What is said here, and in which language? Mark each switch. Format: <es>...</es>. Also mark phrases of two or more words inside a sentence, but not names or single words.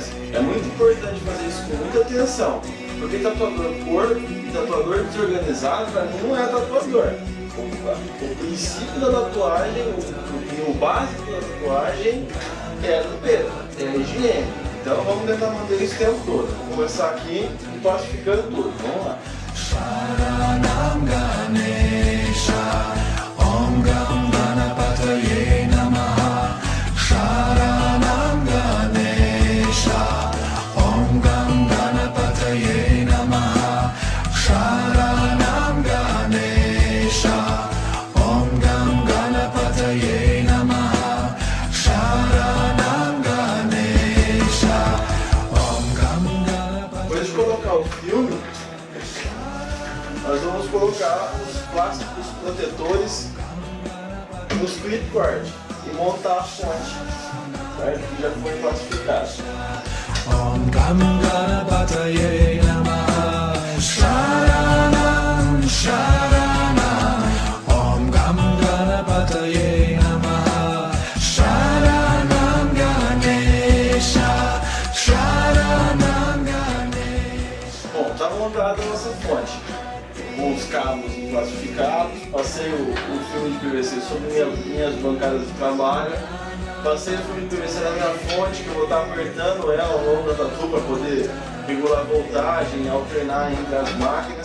<pt>É muito importante fazer isso com muita atenção, porque tatuador porco e tatuador desorganizado, para mim, não é tatuador. O princípio da tatuagem, o básico da tatuagem é a limpeza, é a higiene. Então vamos tentar manter isso o tempo todo. Vou começar aqui e plastificando tudo. Vamos lá.</pt> <sa>Sharanam Ganesha, Om Gam Ganapataye Namaha. Sharanam Ganesha, Om Gam Ganapataye Namaha. Sharanam Ganesha, Om Gam Ganapataye Namaha. Sharanam Ganesha, Om Gam Ganapataye.</sa> <pt>Depois de colocar o filme, nós vamos colocar os plásticos protetores nos clipboard e montar a fonte, certo? Que já foi plastificado.</pt> <sa>Om Gam Ganapataye Namaha. Sharanam, Sharanam, Om Gam Ganapataye Namaha. Sharanam Ganesha, Sharanam Ganesha.</sa> <pt>Bom, está montada a nossa fonte, com os cabos plastificados, passei o filme de PVC sobre minhas bancadas de trabalho, passei o filme de PVC na minha fonte, que eu vou estar apertando ela ao longo da tatu para poder regular a voltagem, alternar entre as máquinas.</pt>